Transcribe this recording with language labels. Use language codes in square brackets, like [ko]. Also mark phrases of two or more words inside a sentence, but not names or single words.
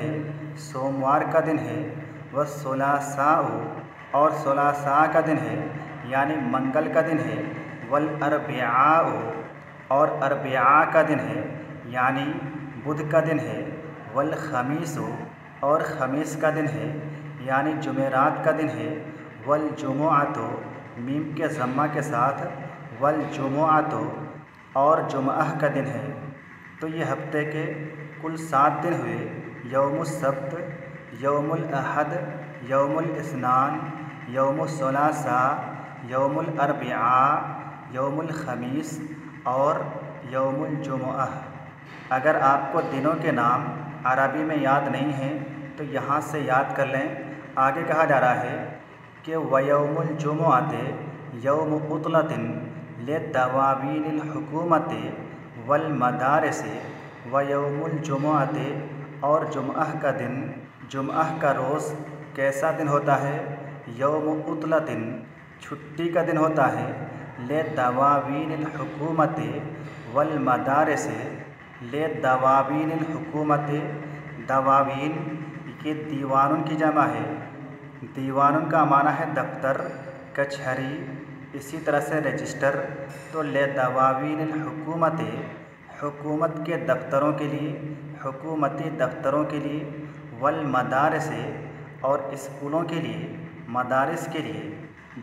[hi] है, सोमवार का दिन है, वस्सुलासाओ, और सुलासा का दिन है यानी मंगल का दिन है, [ar] والأربعاء, [hi] और अरबिआ का दिन है यानी बुध का दिन है, [ar] والخميس, [hi] और खमीस का दिन है यानी जुमेरात का दिन है, [ar] والجمعة, [hi] मीम के ज़म्मा के साथ, [ar] والجمعة, [hi] और जुमअह का दिन है। तो ये हफ्ते के कुल 7 दिन हुए। [ar] يوم السبت، يوم الأحد، يوم الاثنين، يوم الثلاثاء، يوم الأربعاء، يوم الخميس و يوم الجمعة. [hi] अगर आपको दिनों के नाम अरबी में याद नहीं हैं तो यहाँ से याद कर लें। आगे कहा जा रहा है कि [ar] ويوم الجمعة يوم عطلة لدواوين الحكومة والمدارس ويوم الجمعة, [hi] और जुमअह का दिन, जुमअह का रोज़ कैसा दिन होता है? [ar] يوم عطلة, [hi] छुट्टी का दिन होता है, [ar] لدواوين الحكومة والمدارس، لدواوين الحكومة, [hi] दवावीन ये दीवानुन की जमा है। दीवानुन का माना है दफ्तर, कचहरी, इसी तरह से रजिस्टर। तो [ar] لدواوين الحكومة, [hi] हुकूमत के दफ्तरों के लिए, हुकूमती दफ्तरों के लिए, [ar] والمدارس, [hi] और स्कूलों के लिए, मदारिस के लिए।